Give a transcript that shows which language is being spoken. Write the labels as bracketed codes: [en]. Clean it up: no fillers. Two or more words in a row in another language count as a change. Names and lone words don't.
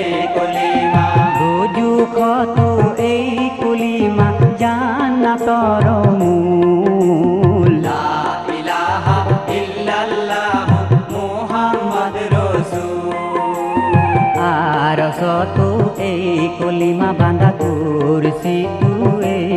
[as] কলিমা দুজুখতো এই কলিমা জান্নাতৰ মূল [ar] لا إله إلا الله محمد [as] ৰাসূল আৰশতো এই কলিমা বান্ধা কুরসিতো এই